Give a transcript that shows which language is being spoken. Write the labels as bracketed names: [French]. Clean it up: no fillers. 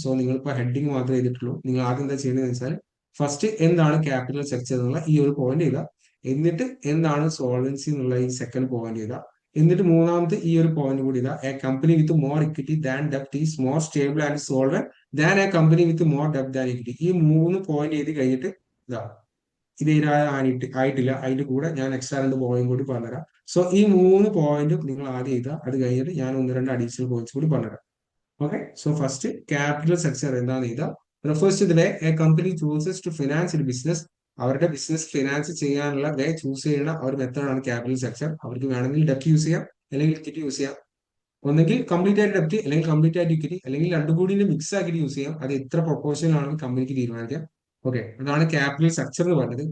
[Malayalam] So നിങ്ങൾ ഇപ്പോൾ heading മാത്രമേ ചെയ്തിട്ടുള്ളൂ. നിങ്ങൾ ആദ്യം എന്താ ചെയ്യുന്നത് വെച്ചാൽ ഫസ്റ്റ് എന്താണ് ക്യാപിറ്റൽ സ്ട്രക്ചർ എന്നുള്ള ഈ ഒരു പോയിന്റ് ചെയ്യുക, എന്നിട്ട് എന്താണ് സോൾവൻസി എന്നുള്ള ഈ സെക്കൻഡ് പോയിന്റ് ചെയ്യുക, എന്നിട്ട് മൂന്നാമത്തെ ഈ ഒരു പോയിന്റ് കൂടി ഇതാ, [English] A company with more equity than ഡെപ്റ്റ് is more stable and solvent than A company with more ഡെപ്റ്റ് than equity. [Malayalam] ഈ 3 പോയിന്റ് ചെയ്ത് കഴിഞ്ഞിട്ട് ഇതാ ഇത് ആയിട്ടില്ല, അതിന്റെ കൂടെ ഞാൻ എക്സ്ട്രാ 2 പോയിന്റ് കൂടി പറഞ്ഞുതരാം. സോ ഈ 3 പോയിന്റും നിങ്ങൾ ആദ്യം ചെയ്താൽ അത് കഴിഞ്ഞിട്ട് ഞാൻ 1-2 അഡീഷണൽ പോയിന്റ്സ് കൂടി പറഞ്ഞുതരാം. [English] okay, so first capital structure [Malayalam] എന്താണെന്ന് ചെയ്താൽ [English] refers to the way a company chooses to finance its business. [Malayalam] അവരുടെ ബിസിനസ് ഫിനാൻസ് ചെയ്യാനുള്ള വേ ചൂസ് ചെയ്യുന്ന ഒരു മെത്തേഡാണ് ക്യാപിറ്റൽ സ്ട്രക്ചർ. അവർക്ക് വേണമെങ്കിൽ ഡെപ്റ്റ് യൂസ് ചെയ്യാം, അല്ലെങ്കിൽ ഇക്വിറ്റി യൂസ് ചെയ്യാം. ഒന്നെങ്കിൽ കംപ്ലീറ്റ് ആയിട്ട് ഡെപ്റ്റ്, അല്ലെങ്കിൽ കംപ്ലീറ്റ് ആയിട്ട് ഇക്വിറ്റി, അല്ലെങ്കിൽ രണ്ടും കൂടി മിക്സ് ആക്കിയിട്ട് യൂസ് ചെയ്യാം. അത് എത്ര പ്രൊപ്പോർഷൻ ആണെന്ന് കമ്പനിക്ക് തീരുമാനിക്കാം. ഓക്കെ, അതാണ് ക്യാപിറ്റൽ സ്ട്രക്ചർ എന്ന് പറഞ്ഞത്.